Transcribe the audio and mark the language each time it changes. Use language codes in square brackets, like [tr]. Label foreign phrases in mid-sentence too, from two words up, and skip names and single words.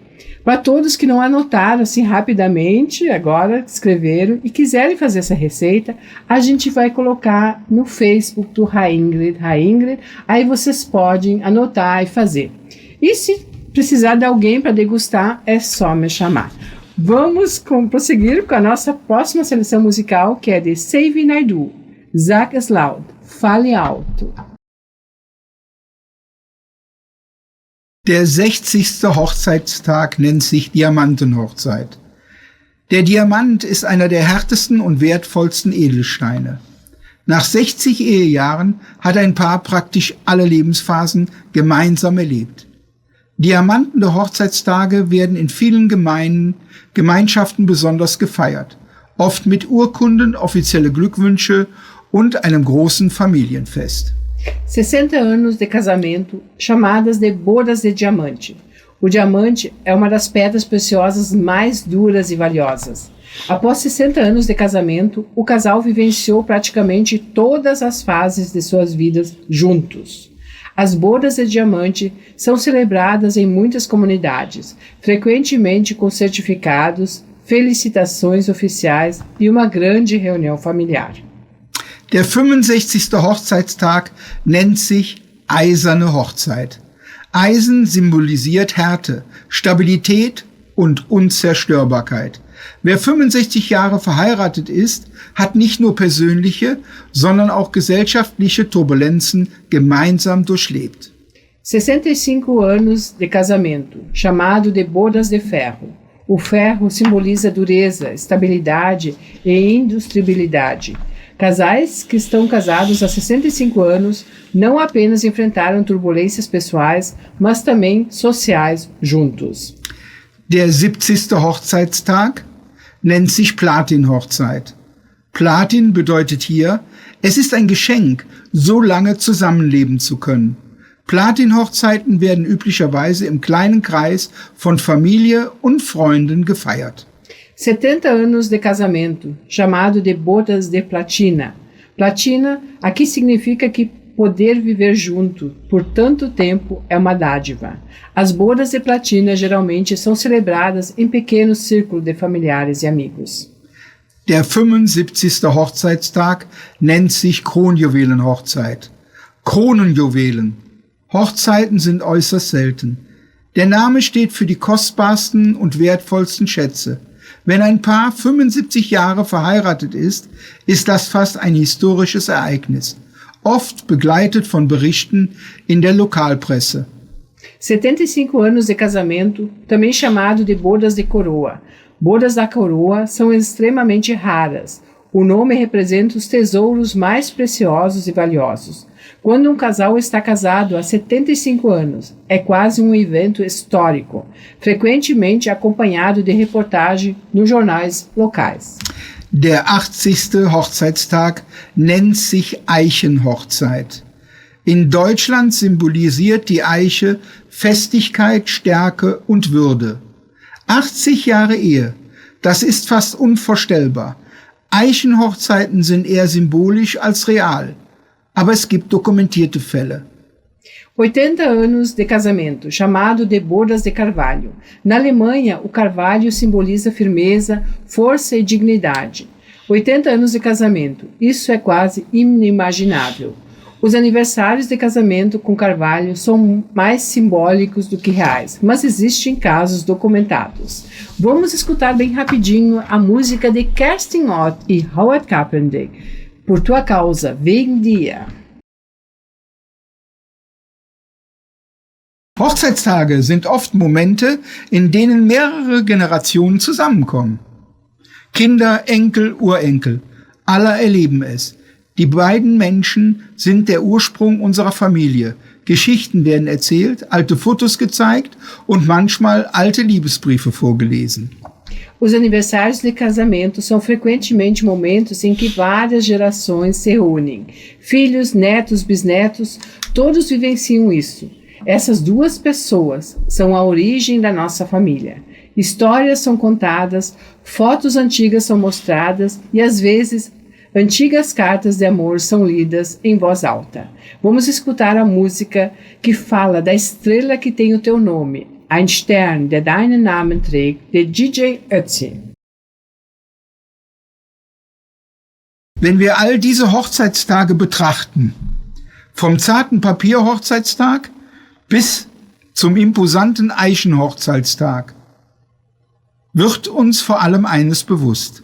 [pt] Para todos que não anotaram assim rapidamente, agora escreveram e quiserem fazer essa receita, a gente vai colocar no Facebook do Raingrid, aí vocês podem anotar e fazer. E se precisar de alguém para degustar, é só me chamar. Vamos prosseguir com a nossa próxima seleção musical, que é de Save Naidu, [de] Sag es laut, [pt] fale alto. [de] Der 60. Hochzeitstag nennt sich Diamantenhochzeit. Der Diamant ist einer der härtesten und wertvollsten Edelsteine. Nach 60 Ehejahren hat ein Paar praktisch alle Lebensphasen gemeinsam erlebt. Diamantene Hochzeitstage werden in vielen Gemeinschaften besonders gefeiert, oft mit Urkunden, offizielle Glückwünsche und einem großen Familienfest. [pt] 60 anos de casamento, chamadas de bodas de diamante. O diamante é uma das pedras preciosas mais duras e valiosas. Após 60 anos de casamento, o casal vivenciou praticamente todas as fases de suas vidas juntos. As bodas de diamante são celebradas em muitas comunidades, frequentemente com certificados, felicitações oficiais e uma grande reunião familiar. [de] Der 65. Hochzeitstag nennt sich Eiserne Hochzeit. Eisen symbolisiert Härte, Stabilität und Unzerstörbarkeit. Wer 65 Jahre verheiratet ist, hat nicht nur persönliche, sondern auch gesellschaftliche Turbulenzen gemeinsam durchlebt. [pt] 65 anos de casamento, chamado de bodas de ferro. O ferro simboliza dureza, estabilidade e industribilidade. Casais que estão casados há 65 anos não apenas enfrentaram turbulências pessoais, mas também sociais juntos. [de] Der 70. Hochzeitstag nennt sich Platin-Hochzeit. Platin bedeutet hier, es ist ein Geschenk, so lange zusammenleben zu können. Platin-Hochzeiten werden üblicherweise im kleinen Kreis von Familie und Freunden gefeiert. [pt] 70 anos de casamento, chamado de bodas de platina. Platina aqui significa que poder viver junto por tanto tempo é uma dádiva. As bodas de platina geralmente são celebradas em pequenos círculos de familiares e amigos. [de] Der 75. Hochzeitstag nennt sich Kronjuwelenhochzeit. Kronenjuwelen. Hochzeiten sind äußerst selten. Der Name steht für die kostbarsten und wertvollsten Schätze. Wenn ein Paar 75 Jahre verheiratet ist, ist das fast ein historisches Ereignis, oft begleitet von Berichten in der Lokalpresse. [pt] 75 anos de casamento, também chamado de bodas de coroa. Bodas da coroa são extremamente raras. O nome representa os tesouros mais preciosos e valiosos. Quando um casal está casado há 75 anos, é quase um evento histórico, frequentemente acompanhado de reportagem nos jornais locais. [de] Der 80. Hochzeitstag nennt sich Eichenhochzeit. In Deutschland symbolisiert die Eiche Festigkeit, Stärke und Würde. 80 Jahre Ehe, das ist fast unvorstellbar. Eichenhochzeiten sind eher symbolisch als real, aber es gibt dokumentierte Fälle. [pt] 80 anos de casamento, chamado de bodas de carvalho. Na Alemanha, o carvalho simboliza firmeza, força e dignidade. 80 anos de casamento, isso é quase inimaginável. Os aniversários de casamento com carvalho são mais simbólicos do que reais, mas existem casos documentados. Vamos escutar bem rapidinho a música de Kerstin Ott e Howard Carpenter, Por Tua Causa, [de] wegen dir. Hochzeitstage sind oft Momente, in denen mehrere Generationen zusammenkommen. Kinder, Enkel, Urenkel, alle erleben es. Die beiden Menschen sind der Ursprung unserer Familie. Geschichten werden erzählt, alte Fotos gezeigt und manchmal alte Liebesbriefe vorgelesen. [pt] Os aniversários de casamento são frequentemente momentos em que várias gerações se reúnem. Filhos, netos, bisnetos, todos vivenciam isso. Essas duas pessoas são a origem da nossa família. Histórias são contadas, fotos antigas são mostradas e, às vezes, antigas cartas de amor são lidas em voz alta. Vamos escutar a música que fala da estrela que tem o teu nome, Ein Stern, der deinen Namen trägt, de DJ Ötzi. [de] Wenn wir all diese Hochzeitstage betrachten, vom zarten Papierhochzeitstag bis zum imposanten Eichenhochzeitstag, wird uns vor allem eines bewusst.